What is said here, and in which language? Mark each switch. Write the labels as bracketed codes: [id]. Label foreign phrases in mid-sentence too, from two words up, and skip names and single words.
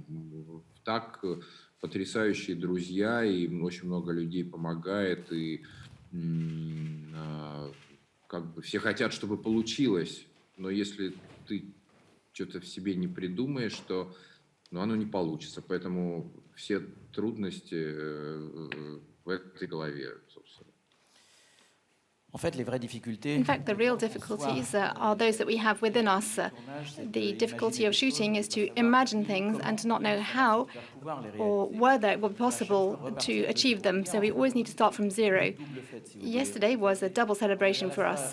[ru] Так потрясающие друзья, и очень много людей помогает, и как бы все хотят, чтобы получилось, но если ты что-то в себе не придумаешь, то оно не получится. Поэтому все трудности в этой голове, собственно. [fr] En fait, les vraies difficultés. [en] In fact, the real difficulties are those that we have within us. The difficulty of shooting is to imagine things and to not know how or whether it will be possible to achieve them. So we always need to start from zero. Yesterday was a double celebration for us.